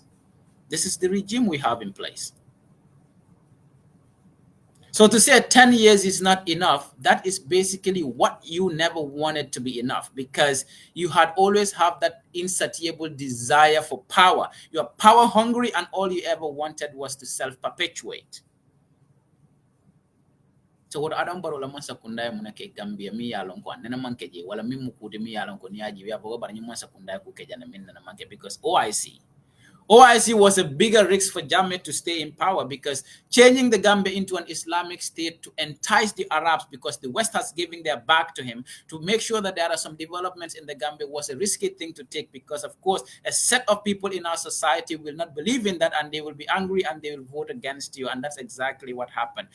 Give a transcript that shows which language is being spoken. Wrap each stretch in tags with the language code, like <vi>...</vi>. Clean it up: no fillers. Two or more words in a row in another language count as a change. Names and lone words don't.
<en>This is the regime we have in place. So to say 10 years is not enough, that is basically what you never wanted to be enough, because you had always have that insatiable desire for power. You are power hungry, and all you ever wanted was to self-perpetuate. So what</en> <man>Adam Barrow la mansa kundaya munake Gambia mi yalon ko nena mankeje wala mi mukude mi yalon ko ni aji ya bogo bar ni mansa kundaya ku keja na min na manke,</man> <en>because OIC was a bigger risk for Jammeh to stay in power, because changing the Gambia into an Islamic state to entice the Arabs, because the West has given their back to him, to make sure that there are some developments in the Gambia, was a risky thing to take, because of course a set of people in our society will not believe in that, and they will be angry and they will vote against you, and that's exactly what happened.</en>